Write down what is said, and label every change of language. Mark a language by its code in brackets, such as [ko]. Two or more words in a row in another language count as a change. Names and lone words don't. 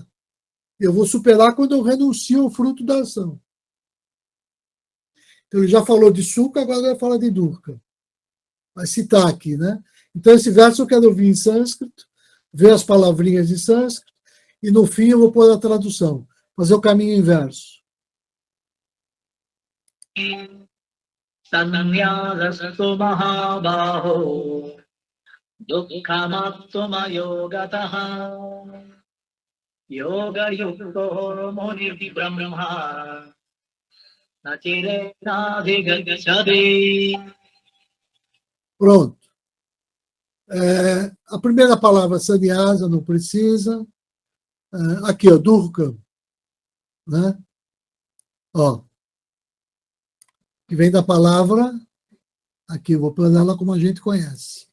[pt] Eu vou superar quando eu renuncio ao fruto da ação. Então, ele já falou de Sukha, agora ele vai falar de Durkha. Vai citar aqui, né? Então, esse verso eu quero ouvir em sânscrito, ver as palavrinhas de sânscrito, e no fim eu vou pôr a tradução, fazer o caminho inverso. [sa] Sannyasastu mahabaho dukkhamatma yogataha yoga yukto muni brahma nachiretadhigacchati. [pt] Pronto. A primeira palavra, sannyasa, não precisa. Aqui, ó, Durkha, né? Ó, que vem da palavra, aqui, vou pôr ela como a gente conhece.